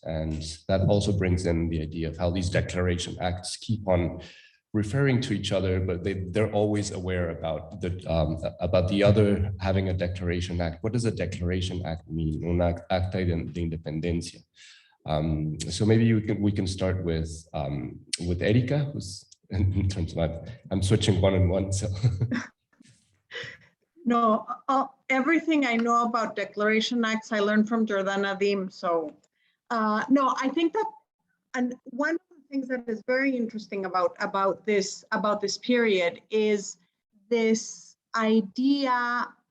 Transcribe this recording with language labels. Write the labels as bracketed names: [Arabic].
[English] And that also brings in the idea of how these declaration acts keep on referring to each other, but they're always aware about the other having a declaration act. What does a declaration act mean? [Spanish] Un acta de independencia. [English] So maybe we can start with Erika, who's in terms of I'm switching one on one. So. No, everything I know about declaration acts I learned from Jordana Dim. So no, I think that, and one of the things that is very interesting about this period is this idea